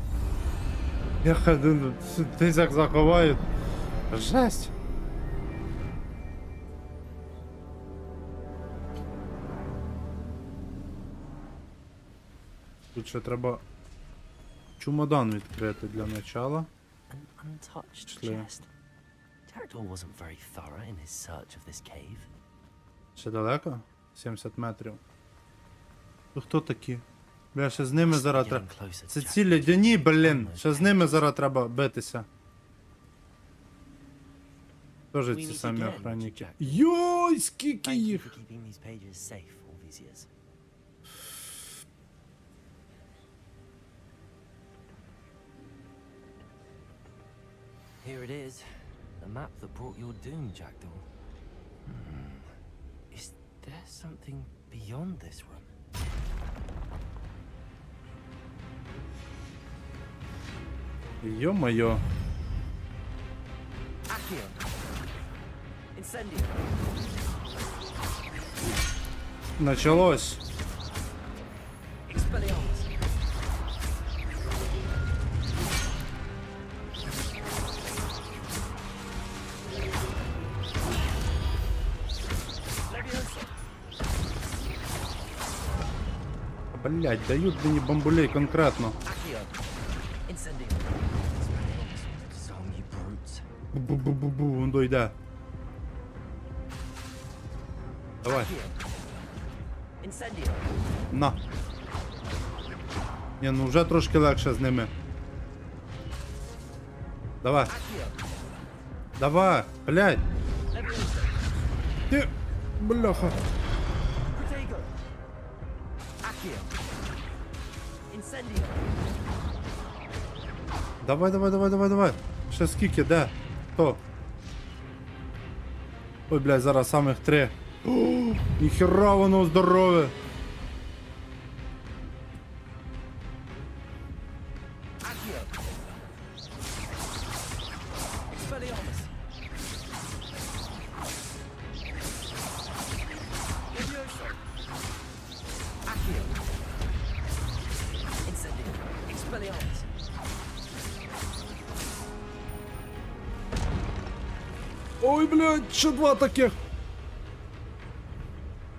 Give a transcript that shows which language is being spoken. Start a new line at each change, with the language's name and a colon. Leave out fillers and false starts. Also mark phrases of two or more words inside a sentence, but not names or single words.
Ukrainian: Я ходив. Десь як заховають. Жесть. Тут ще треба чемодан відкрити для начала.
English: An untouched
Ukrainian: Пішли.
English: chest. Jackdaw wasn't very thorough in his search of this cave.
Ukrainian: Ще далеко? 70 метрів. Ну хто такі? Бля, ще з ними зараз треба. Це ці лядяні, блін. Ще з ними зараз треба битися. Тоже ці самі охранники. Йой, скільки
English: Thank you
Ukrainian: їх!
English: for keeping these pages safe all these years. Here it is, the map that brought your doom, Jackdaw. Is there something beyond this room?
Ukrainian: Йо-моє. Accio. Incendio.
Russian: Началось.
Ukrainian: Expelliarmus. Leviosa. Блять, дають мені бамбулей конкретно. Accio. Incendio. Song, you brutes. Бу-бу-бу-бу, він дойде. Давай. Incendio. На. Ні, ну вже трошки легше з ними. Давай. Давай, блядь. Ти, бляха. Protego. Accio. Incendio. Давай, давай, давай, давай, давай. Ще скільки, де? Хто? Ой, блядь, зараз самих 3. О, ніхера воно здорове. Accio. Expelliarmus. Leviosa. Accio. Incendio. Expelliarmus. Ой, блядь, ще 2 таких.